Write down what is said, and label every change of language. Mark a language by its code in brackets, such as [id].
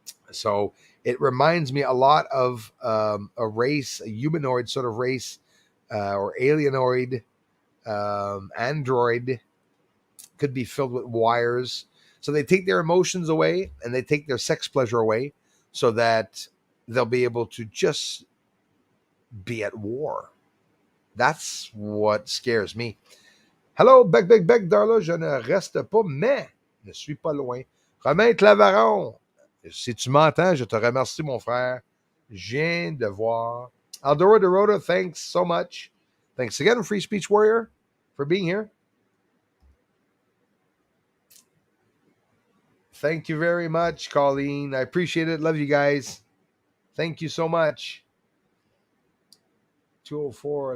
[en] So it reminds me a lot of a race, a humanoid sort of race, or alienoid, android, could be filled with wires. So they take their emotions away and they take their sex pleasure away, so that they'll be able to just be at war. That's what scares me. [fr] Hello, bec, Darla, je ne reste pas, mais ne suis pas loin. Romain Clavaron, si tu m'entends, je te remercie, mon frère. Je viens de voir. [en] Aldora Dorota, thanks so much. Thanks again, Free Speech Warrior, for being here. Thank you very much, Colleen. I appreciate it. Love you guys. Thank you so much. 204.